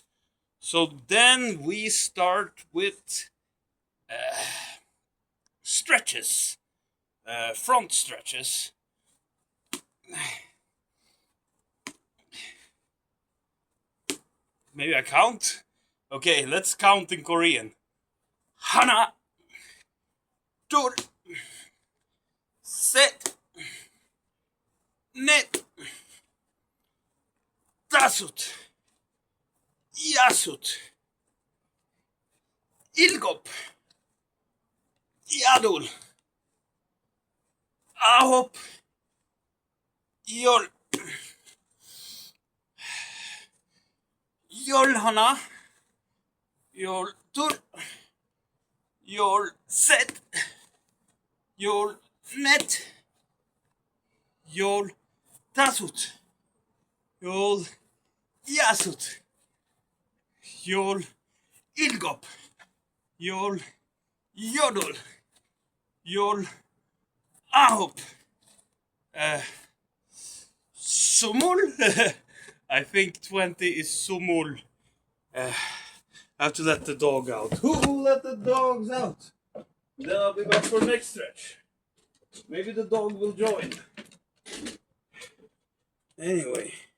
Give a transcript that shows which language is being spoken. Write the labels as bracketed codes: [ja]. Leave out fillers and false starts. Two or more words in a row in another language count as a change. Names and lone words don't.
[en] So then we start with stretches, front stretches. Maybe I count? Okay, let's count in Korean. [ko] Hana, 둘, 셋, 넷, 다섯, 여섯, 일곱, 여덟, 아홉, 열, 열하나, 열둘, 열셋, 열넷, net, 열, 다섯, 열, 여섯, 열, 일곱, 열, 여덟, 열, 아홉, 스물. [en] I think 20 is sumul. I have to let the dog out. Who will let the dogs out? Then I'll be back for next stretch. Maybe the dog will join. Anyway.